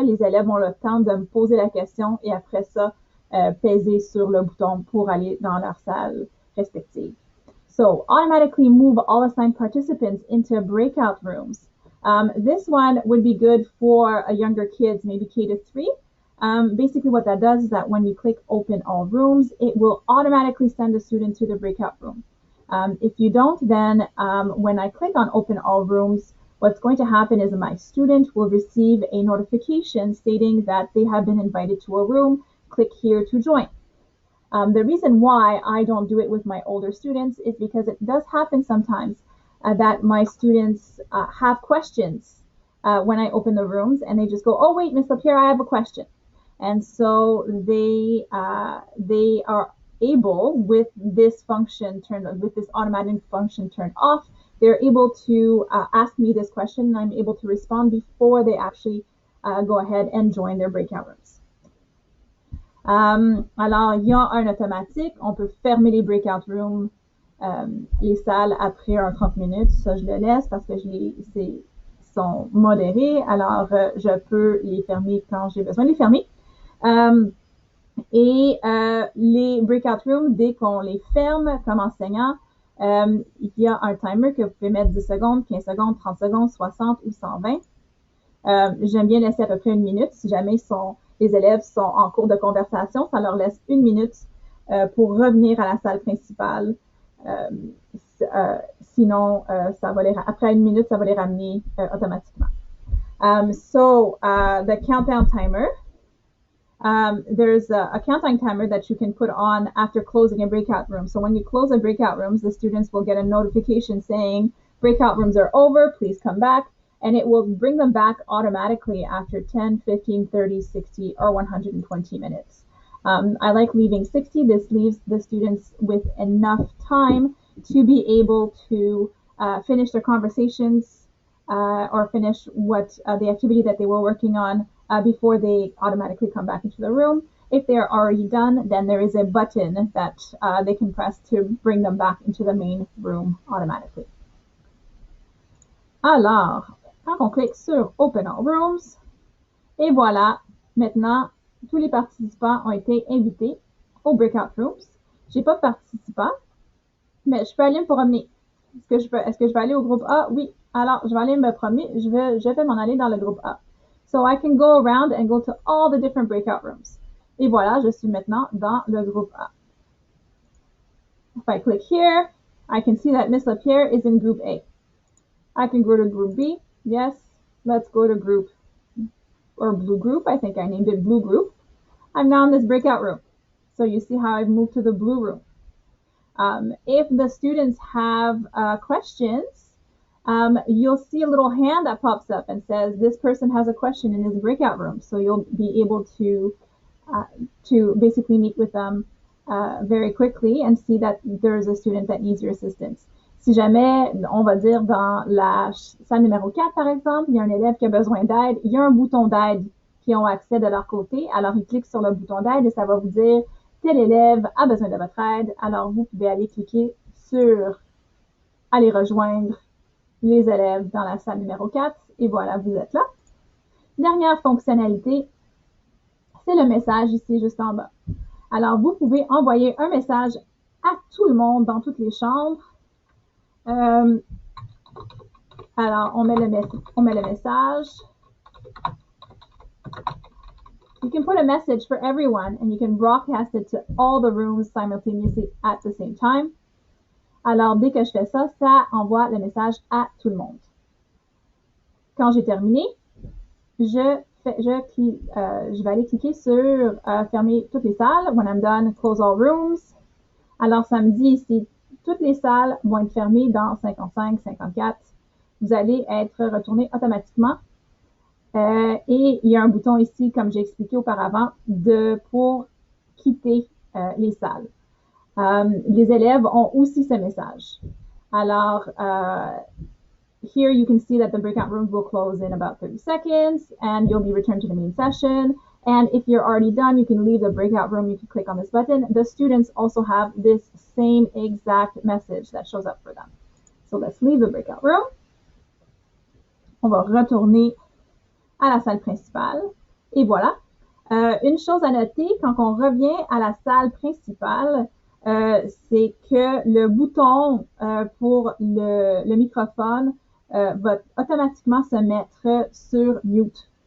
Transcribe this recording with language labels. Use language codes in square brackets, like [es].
[fr] Les élèves ont le temps de me poser la question et après ça, peser sur le bouton pour aller dans leur salle respective. [en] So, automatically move all assigned participants into breakout rooms. This one would be good for younger kids, maybe K to 3. Basically what that does is that when you click Open All Rooms, it will automatically send a student to the breakout room. If you don't, then when I click on Open All Rooms, what's going to happen is my student will receive a notification stating that they have been invited to a room. Click here to join. The reason why I don't do it with my older students is because it does happen sometimes that my students have questions when I open the rooms and they just go, oh wait, Miss LaPierre, I have a question. And so they are able, with this automatic function turned off, they're able to ask me this question and I'm able to respond before they actually go ahead and join their breakout rooms. [fr] Alors, il y a un automatique. On peut fermer les breakout rooms, les salles après 30 minutes. Ça, je le laisse parce que sont modérés. Alors, je peux les fermer quand j'ai besoin de les fermer. Les breakout rooms, dès qu'on les ferme comme enseignant, il y a un timer que vous pouvez mettre 10 secondes, 15 secondes, 30 secondes, 60 ou 120. J'aime bien laisser à peu près 1 minute. Si jamais les élèves sont en cours de conversation, ça leur laisse 1 minute pour revenir à la salle principale. Sinon, après 1 minute, ça va les ramener automatiquement. [en] The countdown timer. There's a countdown timer that you can put on after closing a breakout room. So when you close a breakout rooms, the students will get a notification saying breakout rooms are over, please come back. And it will bring them back automatically after 10, 15, 30, 60, or 120 minutes. I like leaving 60. This leaves the students with enough time to be able to finish their conversations or finish the activity that they were working on before they automatically come back into the room. If they are already done, then there is a button that they can press to bring them back into the main room automatically. [fr] Alors, quand on clique sur Open All Rooms, et voilà, maintenant, tous les participants ont été invités aux Breakout Rooms. J'ai pas de participants, mais je peux aller me promener. Est-ce que je vais aller au groupe A? Oui. Alors, je vais aller me promener. Je vais m'en aller dans le groupe A. [en] So I can go around and go to all the different breakout rooms. [fr] Et voilà, je suis maintenant dans le groupe A. [en] If I click here, I can see that Miss LaPierre is in group A. I can go to group B. Yes, let's go to group or blue group. I think I named it blue group. I'm now in this breakout room. So you see how I've moved to the blue room. If the students have questions, you'll see a little hand that pops up and says, this person has a question in this breakout room. So you'll be able to basically meet with them very quickly and see that there's a student that needs your assistance. [fr] Si jamais, on va dire dans la salle numéro 4, par exemple, il y a un élève qui a besoin d'aide, il y a un bouton d'aide qui ont accès de leur côté. Alors, ils cliquent sur le bouton d'aide et ça va vous dire tel élève a besoin de votre aide. Alors, vous pouvez aller cliquer sur aller rejoindre les élèves dans la salle numéro 4 et voilà, vous êtes là. Dernière fonctionnalité, c'est le message ici juste en bas. Alors, vous pouvez envoyer un message à tout le monde dans toutes les chambres. Alors, on met le message. [en] You can put a message for everyone and you can broadcast it to all the rooms simultaneously at the same time. [fr] Alors, dès que je fais ça, ça envoie le message à tout le monde. Quand j'ai terminé, je vais aller cliquer sur fermer toutes les salles. [en] When I'm done, close all rooms. [fr] Alors, ça me dit ici, toutes les salles vont être fermées dans 55, 54. Vous allez être retourné automatiquement. Et il y a un bouton ici, comme j'ai expliqué auparavant, pour quitter les salles. Les élèves ont aussi ce message. [en] Alors, here you can see that the breakout rooms will close in about 30 seconds and you'll be returned to the main session. And if you're already done, you can leave the breakout room. You can click on this button. The students also have this same exact message that shows up for them. So let's leave the breakout room. [fr] On va retourner à la salle principale. Et voilà. Une chose à noter, quand on revient à la salle principale, c'est que le bouton pour le microphone va automatiquement se mettre sur mute.